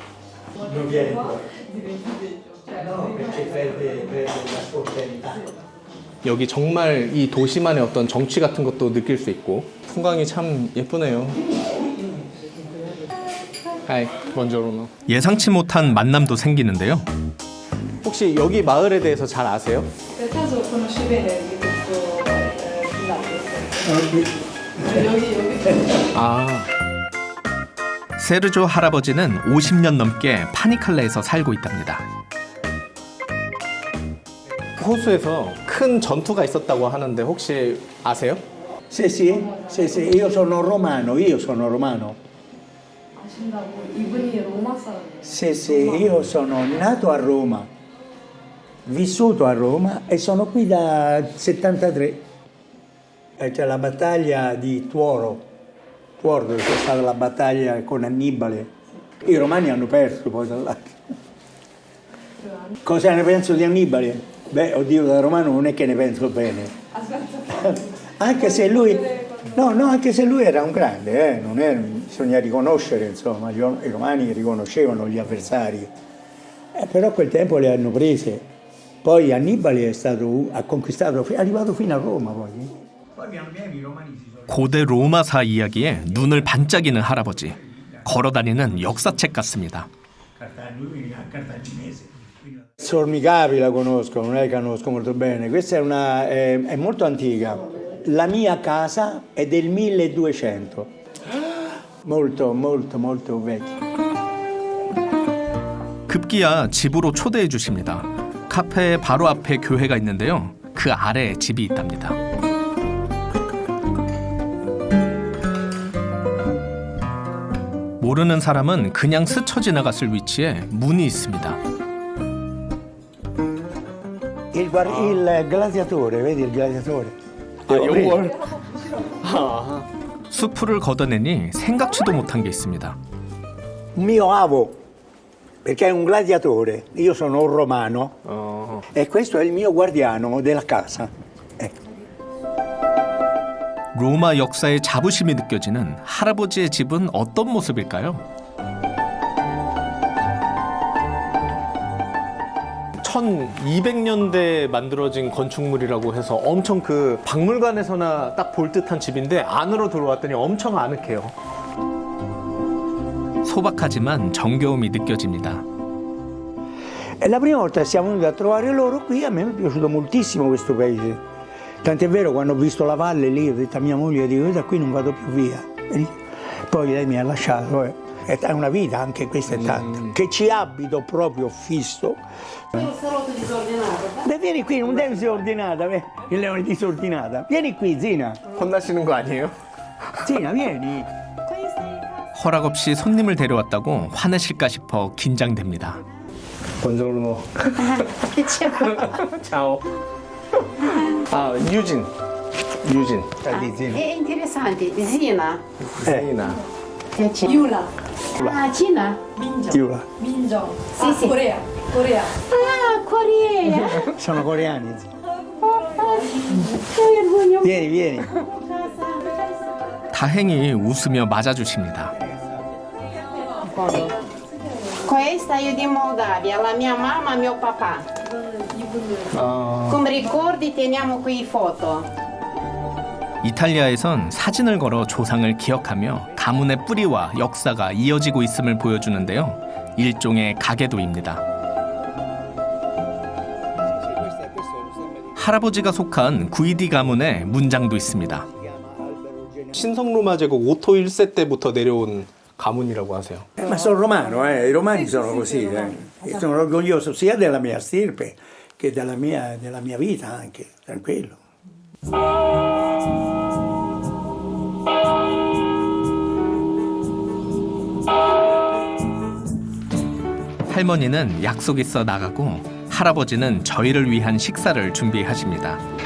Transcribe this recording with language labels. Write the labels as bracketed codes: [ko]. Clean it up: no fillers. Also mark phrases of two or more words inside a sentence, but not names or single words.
[ko] 여기 정말 이 도시만의 어떤 정취 같은 것도 느낄 수 있고 풍광이 참 예쁘네요. 하이, 본저로는. 예상치 못한 만남도 생기는데요. 혹시 여기 마을에 대해서 잘 아세요? [it] Per caso conosci bene di questo villaggio? [ko] 여기. 아, 세르조 할아버지는 50년 넘게 파니칼레에서 살고 있답니다. 호수에서 큰 전투가 있었다고 하는데 혹시 아세요? [it] Sì, sì, sì, sì, io sono romano. [ko] 아신다고 이분이 로마 사람이에요. [it] Sì, sì, io sono nato a Roma, vissuto a Roma e sono qui da 73. C'è la battaglia di Tuoro, dove c'è stata la battaglia con Annibale. I romani hanno perso poi tra l'altro. Cosa ne penso di Annibale? Beh, oddio, da romano non è che ne penso bene. Anche se lui, anche se lui era un grande, non è, bisogna riconoscere, insomma, i romani riconoscevano gli avversari, però a quel tempo le hanno prese. Poi Annibale ha conquistato, è arrivato fino a Roma poi. Poi piano piano i romani si sono... [ko] 고대 로마사 이야기에 눈을 반짝이는 할아버지. 걸어다니는 역사책 같습니다. [it] Sormicapi la conosco, non è che conosco molto bene, questa è molto antica. La mia casa è del 1200, molto molto molto vecchia. [ko] 급기야 집으로 초대해 주십니다. 카페 바로 앞에 교회가 있는데요. 그 아래에 집이 있답니다. 모르는 사람은 그냥 스쳐 지나갔을 위치에 문이 있습니다. [it] Il gladiatore, vedi il gladiatore? [ko] 요걸 수풀을 걷어내니 생각지도 못한 게 있습니다. [it] Un mio avo, perché è un gladiatore, io sono un romano e questo è il mio guardiano della casa. [ko] 로마 역사의 자부심이 느껴지는 할아버지의 집은 어떤 모습일까요? 1200년대에 만들어진 건축물이라고 해서 엄청 그 박물관에서나 딱 볼 듯한 집인데 안으로 들어왔더니 엄청 아늑해요. 소박하지만 정겨움이 느껴집니다. [it] E la prima volta che siamo venuti a trovare loro qui, a me è piaciuto moltissimo questo paese. Tant'è vero, quando ho visto la valle lì, ho detto a mia moglie, dico, io da qui non vado più via. Poi lei mi ha lasciato, È una vita, anche questa è tanta. Che ci abito proprio fisso. Salotto disordinato. Beh, vieni qui, non devi essere ordinata, il leone disordinata. Vieni qui, Zina. [ko] 혼나시는 거 아니에요? [it] Zina, vieni. [ko] 허락 없이 손님을 데려왔다고 화내실까 싶어 긴장됩니다. [it] buongiorno. ciao. [ko] 아, 유진. [it] Di Zina. È interessante. Zina. [ko] 세이나. [it] Yula. Ah, Cina? Giula. [ko] 민정. [it] Sì, sì. Corea. Ah, Corea. Sono coreani. Zina. Che vergogna. Vieni. [ko] 다행히 웃으며 맞아주십니다. [it] Questa io di Moldavia, la mia mamma e mio papà. Come ricordi teniamo qui foto. [ko] 이탈리아에선 사진을 걸어 조상을 기억하며 가문의 뿌리와 역사가 이어지고 있음을 보여주는데요. 일종의 가계도입니다. 할아버지가 속한 구이디 가문의 문장도 있습니다. 신성로마 제국 오토 1세 때부터 내려온 가문이라고 하세요. [it] Ma sono romano, I romani sono così. Sono orgoglioso sia della mia stirpe che della mia vita anche, tranquillo. [ko] 할머니는 약속 있어 나가고 할아버지는 저희를 위한 식사를 준비하십니다.